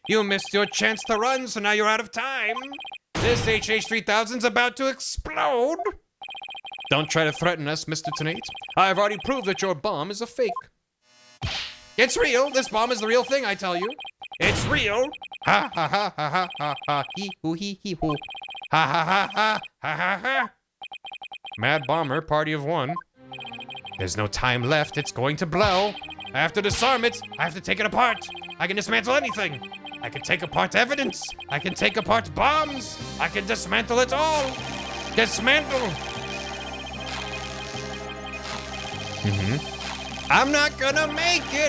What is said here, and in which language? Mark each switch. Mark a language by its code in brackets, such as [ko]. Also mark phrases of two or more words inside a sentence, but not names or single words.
[en] You missed your chance to run, so now you're out of time. This HH-3000's about to explode. Don't try to threaten us, Mr. Tonight. I've already proved that your bomb is a fake. It's real. This bomb is the real thing, I tell you. It's real. Ha ha ha ha ha ha ha hee hoo hee hee hoo. Ha ha ha ha ha ha ha. Mad Bomber, party of one. There's no time left. It's going to blow. I have to disarm it. I have to take it apart. I can dismantle anything. I can take apart evidence. I can take apart bombs. I can dismantle it all. Dismantle. I'm not gonna make it.